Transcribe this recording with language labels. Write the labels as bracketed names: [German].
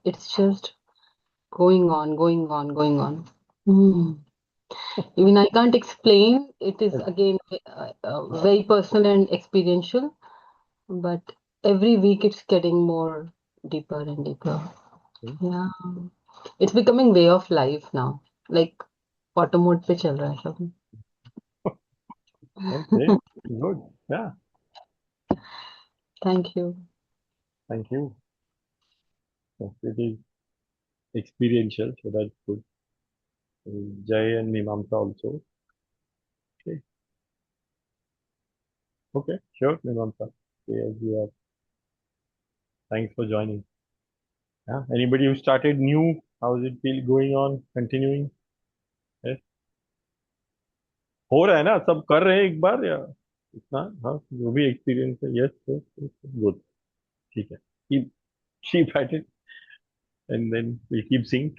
[English] It's just going on, going on, going on. Hmm. Even I can't explain. It is again very personal and experiential, but every week it's getting more deeper and deeper. Yeah, it's becoming way of life now. Like auto mode [Hindi] पे चल रहा है सब. [English] Okay, good. Yeah, Thank you. thank you. So it is experiential, so that's good. Jay and Mimamsa also. Okay, okay, sure, Mimamsa. Yes, you are. Thanks for joining. Yeah, anybody who started new, how does it feel going on, continuing? Yes. [Hindi] हो रहा है ना, सब कर रहे हैं एक बार या इतना, हाँ, जो भी एक्सपीरियंस है, यस, गुड, ठीक है, [English] keep at it, and then we'll keep seeing.